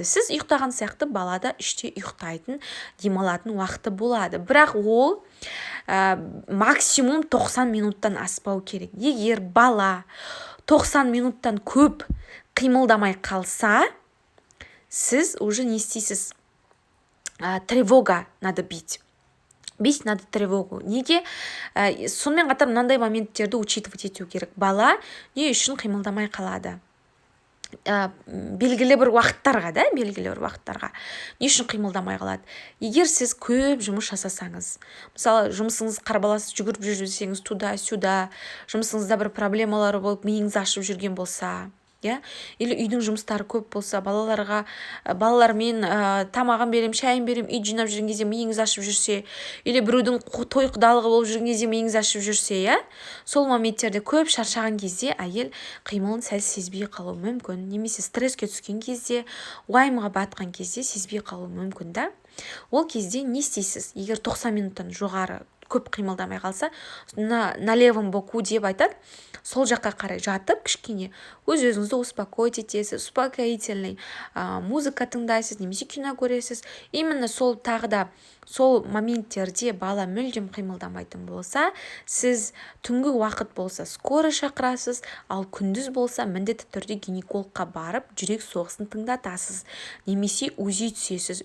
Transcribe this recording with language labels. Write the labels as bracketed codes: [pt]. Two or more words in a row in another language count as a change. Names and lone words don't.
[kk] Сіз ұйықтаған сияқты балада іште ұйықтайтын, демалатын уақыты болады. Бірақ ол максимум 90 минуттан аспау керек. Егер бала 90 минуттан көп қимылдамай қалса, сіз уже не істейсіз? [ru] Тревога надо бить. Бить надо тревогу. [kk] Неге? Сонымен қатар мынандай моменттерді учитывать ету керек. Бала не үшін қимылдамай қалады? Белгілі бір уақыттарға, не үшін қимылдамай қалады? Егер сіз көп жұмыс жасасаңыз, мысалы жұмысыңыз қарбалас жүгіріп жүрсеңіз [ru] туда-сюда, [kk] жұмысыңызда бір проблемалары болып миыңыз ашып жүрген болса, или үйдің жұмыстары көп болса, балалармен тамағын берем, шайын берем, үй жинап жүрген кезде миыңыз ашып жүрсе, или біреудің той құдалығы болып жүрген кезде миыңыз ашып жүрсе, сол моменттерде көп шаршаған кезде әйел қимылын сәл сезбей қалуы мүмкін, немесе стресске түскен кезде, уайымға батқан кезде сезбей қалуы мүмкін. Ол кезде не істейсіз? Егер 90 минуттан жоғары көп қимылдамай қалса, [ru] на левом боку [kk] деп айтады, сол жаққа қарай жатып кішкене өзіңізді успокоить етесіз, успокоительный музыка тыңдайсыз, немесе кино көресіз. Именно сол тағы да сол моменттерде бала мүлдем қимылдамайтын болса, сіз түнгі уақыт болса скорый шақырасыз, ал күндіз болса міндетті түрде гинекологқа барып жүрек соғысын тыңдатасыз, немесе УЗИ түсесіз.